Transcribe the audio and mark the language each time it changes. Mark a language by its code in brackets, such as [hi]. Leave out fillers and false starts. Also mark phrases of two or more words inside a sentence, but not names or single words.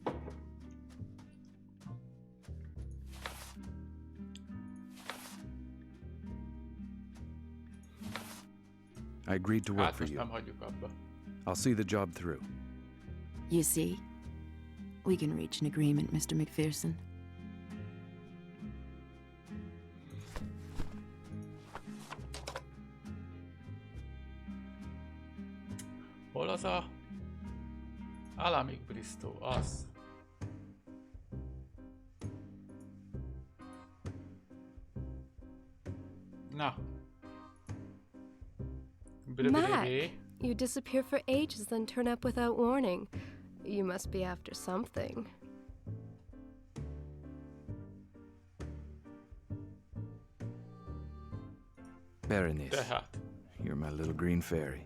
[en] I agreed to work for you. I'll see the job through. You see, we can reach an agreement, Mr. McPherson. [hu] Hol az a Alamik Bristow? Az. Na. [en] Mac, you disappear for ages, then turn up without warning. You must be after something. Baroness, you're my little green fairy.